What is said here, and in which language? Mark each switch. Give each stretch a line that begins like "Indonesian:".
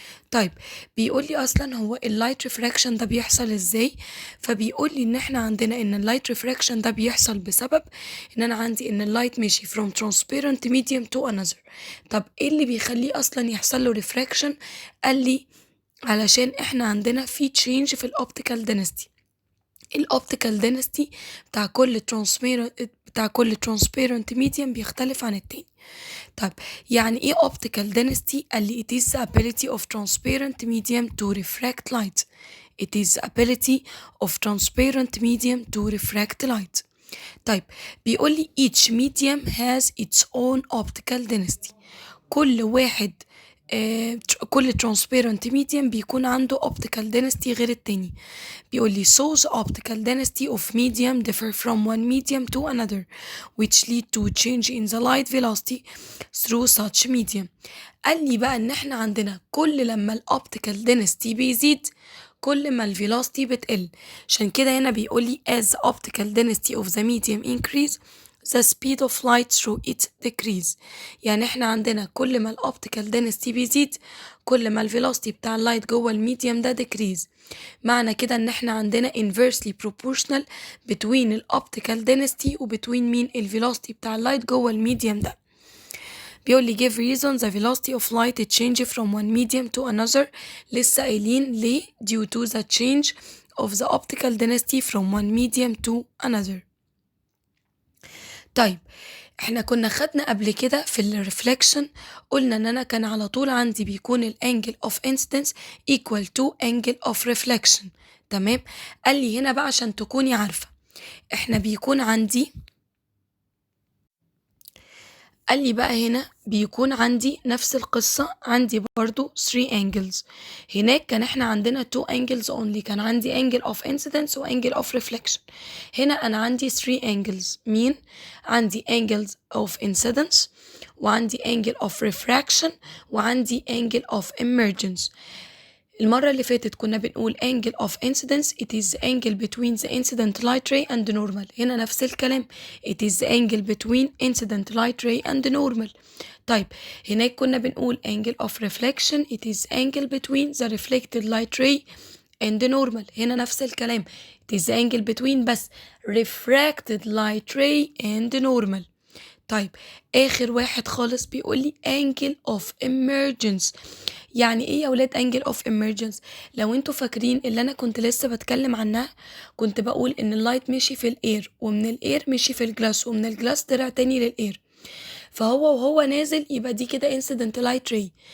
Arabic: طيب بيقول لي اصلا هو اللايت ريفراكشن ده بيحصل ازاي؟ فبيقول لي ان احنا عندنا ان اللايت ريفراكشن ده بيحصل بسبب ان انا عندي ان اللايت ماشي
English: from transparent medium to another.
Arabic: طب ايه اللي بيخليه اصلا يحصل له ريفراكشن؟ قال لي علشان احنا عندنا في تشينج في الاوبتيكال density. الاوبتيكال density بتاع كل transparent medium بيختلف عن التاني. طب يعني ايه
English: optical density؟
Arabic: قال لي
English: it is the ability of transparent medium to refract light. It is the ability of transparent medium to refract light.
Arabic: طيب بيقول لي
English: each medium has its own optical density.
Arabic: كل واحد كل transparent medium بيكون عنده optical density غير التاني. بيقول لي
English: so the optical density of medium differ from one medium to another which lead to change in the light velocity through such medium.
Arabic: قال لي بقى ان احنا عندنا كل لما الاوبتيكال density بيزيد كل ما الفيلوسيتي بتقل. عشان كده هنا بيقول لي
English: as the optical density of the medium increase the speed of light through it decrease.
Arabic: يعني احنا عندنا كل ما الاوبتيكال density بيزيد كل ما الفيلوسيتي بتاع اللايت جوه الميديم ده decrease. معنى كده ان احنا عندنا
English: inversely proportional between
Arabic: الاوبتيكال density وبتوين مين الفيلوسيتي بتاع اللايت جوه الميديم ده. بيقول لي
English: give reason the velocity of light change from one medium to another.
Arabic: لسه قايلين ليه
English: due to the change of the optical density from one medium to another.
Arabic: طيب احنا كنا خدنا قبل كده في الريفلكشن قلنا ان انا كان على طول عندي بيكون الانجل اوف انسيدنس
English: equal to angle of reflection.
Arabic: تمام. قال لي هنا بقى عشان تكوني عارفة احنا بيكون عندي قال لي بقى هنا بيكون عندي نفس القصة، عندي برضو
English: 3 angles.
Arabic: هناك كان احنا عندنا
English: 2 angles only، كان عندي angle of incidence و angle of reflection.
Arabic: هنا انا عندي 3 angles. مين؟ عندي
English: angles of incidence وعندي angle of refraction وعندي angle of emergence.
Arabic: المرة اللي فاتت كنا بنقول
English: angle of incidence it is the angle between the incident light ray and normal.
Arabic: هنا نفس الكلام
English: it is the angle between incident light ray and normal.
Arabic: طيب هناك كنا بنقول
English: angle of reflection it is angle between the reflected light ray and normal.
Arabic: هنا نفس الكلام
English: it is the angle between بس refracted light ray and normal.
Arabic: طيب آخر واحد خالص بيقولي angle of emergence. يعني ايه يا ولاد angle of emergence؟ لو انتوا فاكرين اللي انا كنت لسه بتكلم عنها كنت بقول ان اللايت مشي في الاير ومن الاير مشي في الجلاس ومن الجلاس طلع تاني للاير، فهو وهو نازل يبقى دي كده
English: incident light ray.